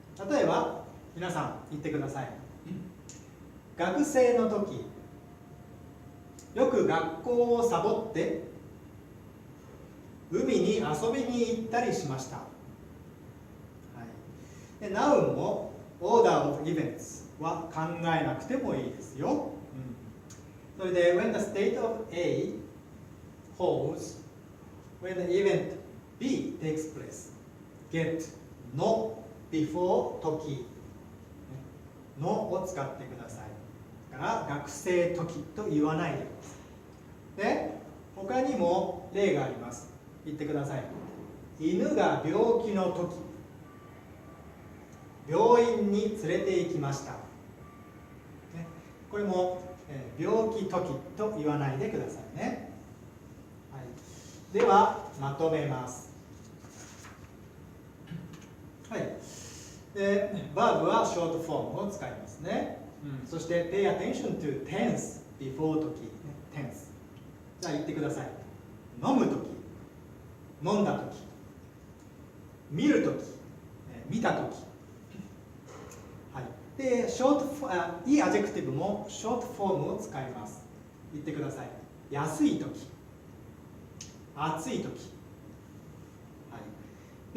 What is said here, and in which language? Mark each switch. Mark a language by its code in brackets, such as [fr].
[ja] 例えば皆さん言ってください。学生の時、よく学校をサボって海に遊びに行ったりしました。はい、で Now も Order of Events は考えなくてもいいですよ。 [en] それで When the state of A holds when the event B takes place, get no before 時 [ja] のを使ってください。だから学生時と言わないでください。で、他にも例があります。言ってください。犬が病気の時、病院に連れて行きました。これも病気時と言わないでくださいね。はい、ではまとめます。はい。で、バーブはショートフォームを使いますね。 [en] そして pay attention to tense before 時、tense。 [ja] じゃあ言ってください。飲む時、飲んだ時、見る時、見た時。はい。で、いいアジェクティブもショートフォームを使います。言ってください。安い時、暑い時。はい。